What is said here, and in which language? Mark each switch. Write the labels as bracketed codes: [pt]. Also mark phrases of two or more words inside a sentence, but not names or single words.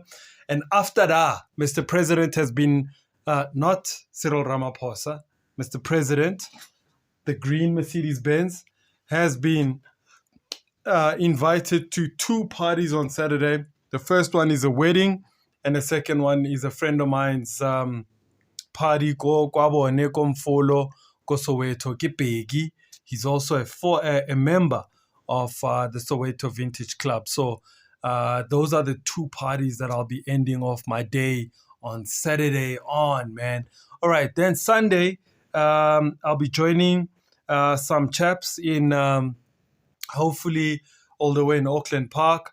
[en] And after that, Mr. President has been, not Cyril Ramaphosa, Mr. President, the green Mercedes-Benz, has been invited to two parties on Saturday. The first one is a wedding, and the second one is a friend of mine's party. [tn] Ko kwabone ko Mfolo ko Soweto ke Mbeki. [en] He's also a member of the Soweto Vintage Club. So those are the two parties that I'll be ending off my day on Saturday on, man. All right, then Sunday, I'll be joining some chaps in hopefully all the way in Auckland Park.